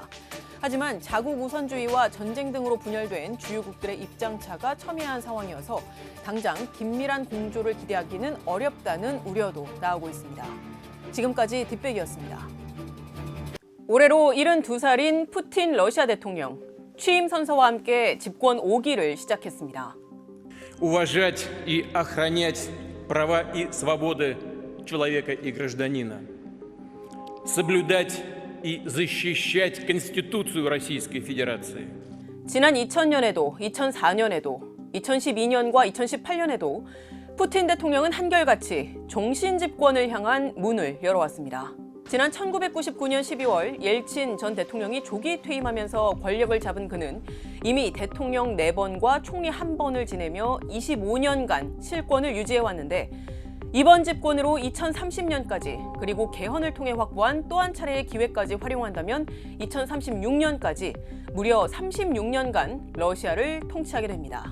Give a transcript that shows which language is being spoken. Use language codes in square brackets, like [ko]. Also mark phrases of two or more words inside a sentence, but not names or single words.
[ko] 하지만 자국 우선주의와 전쟁 등으로 분열된 주요국들의 입장차가 첨예한 상황이어서 당장 긴밀한 공조를 기대하기는 어렵다는 우려도 나오고 있습니다. 지금까지 뒷배기였습니다. 올해로 72살인 푸틴 러시아 대통령, 취임 선서와 함께 집권 5기를 시작했습니다. [ru] Уважать и охранять права и свободы человека и гражданина. Соблюдать и защищать Конституцию Российской Федерации. [ko] 지난 2000년에도, 2004년에도, 2012년과 2018년에도 푸틴 대통령은 한결같이 종신 집권을 향한 문을 열어왔습니다. 지난 1999년 12월 옐친 전 대통령이 조기 퇴임하면서 권력을 잡은 그는 이미 대통령 4번과 총리 1번을 지내며 25년간 실권을 유지해왔는데 이번 집권으로 2030년까지 그리고 개헌을 통해 확보한 또 한 차례의 기회까지 활용한다면 2036년까지 무려 36년간 러시아를 통치하게 됩니다.